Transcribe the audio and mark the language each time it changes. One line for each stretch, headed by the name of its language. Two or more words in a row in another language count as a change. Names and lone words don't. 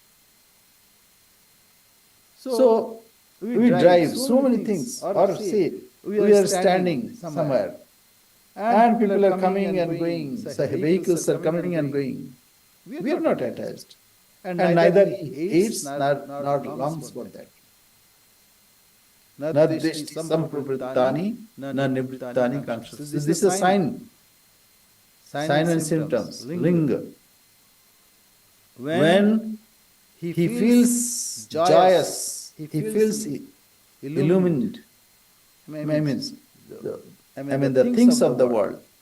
English: So we drive so many things, or say we are standing somewhere, and people are coming and going, so vehicles are coming and going. We are not attached. And neither he hates nor longs for that.
Sanskrit: Na drishti samprabrittani, na nibrittani kankshati.
English: This is a sign and symptoms, linga. When he feels joyous, he feels illumined. I mean the things of the world.